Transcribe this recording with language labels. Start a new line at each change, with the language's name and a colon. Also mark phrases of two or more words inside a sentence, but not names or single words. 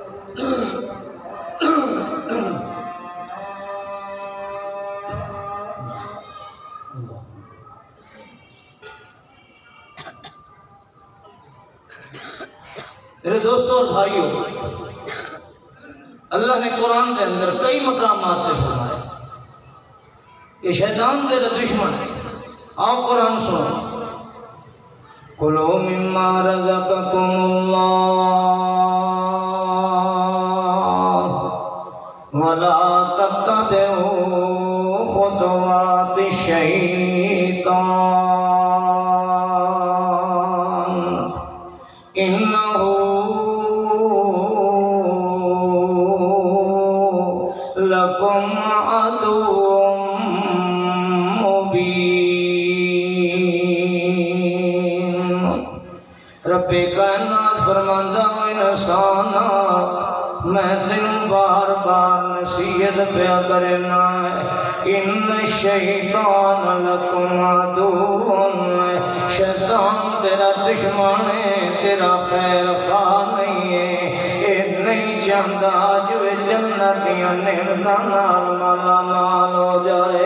Urdu: میرے دوستوں اور بھائیوں، اللہ نے قرآن کے اندر کئی مقامات سے فرمایا کہ شیطان تیرا دشمن ہے۔ آؤ قرآن سنو،
Arabic: کُلُوا مِمَّا رَزَقَكُمُ اللَّهُ وَلَا تَتَّبِعُوا خُطُوَاتِ الشَّيْطَانِ إِنَّهُ لَكُمْ عَدُوٌّ
Punjabi: رب کائنات فرماندہ ہوئے انسانا، میں تینوں بار بار نصیحت پیا کرنا ہے،
Arabic: ان الشیطان لکم عدو،
Urdu: شیطان تیرا دشمن ہے، تیرا خیر خواہ نہیں ہے،
Punjabi: اے نہیں چاہتا جو جنتیاں نعمتاں نال مالا مال ہو جائے۔